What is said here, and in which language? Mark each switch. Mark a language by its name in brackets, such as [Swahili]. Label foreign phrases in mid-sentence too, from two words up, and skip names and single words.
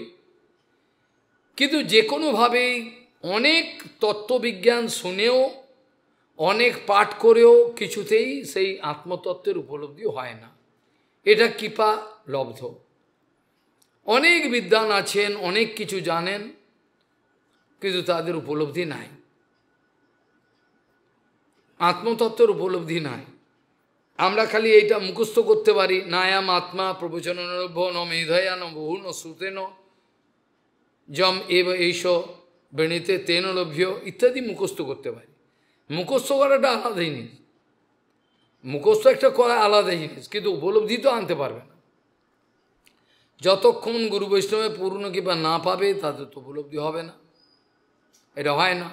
[Bangla] কিন্তু যে কোনোভাবেই অনেক তত্ত্ববিজ্ঞান শুনেও, অনেক পাঠ করেও কিছুতেই সেই আত্মতত্ত্বের উপলব্ধি হয় না, এটা কৃপা লব্ধ। অনেক বিদ্বান আছেন, অনেক কিছু জানেন, কিন্তু তাদের উপলব্ধি নাই, আত্মতত্ত্বের উপলব্ধি নাই। আমরা খালি এইটা মুখস্থ করতে পারি, [Sanskrit] নায়াম আত্মা প্রবচনভ্য ন মেধয়া ন বহু ন শ্রুতেন যম এব এইস বেণীতে তেন লভ্য [Bangla] ইত্যাদি মুখস্থ করতে পারি। মুখস্থ করাটা আলাদা জিনিস, মুখস্থ একটা করা আলাদা জিনিস, কিন্তু উপলব্ধি তো আনতে পারবে না। যতক্ষণ গুরু বৈষ্ণবের পূর্ণ কৃপা না পাবে তাদের তো উপলব্ধি হবে না, এটা হয় না।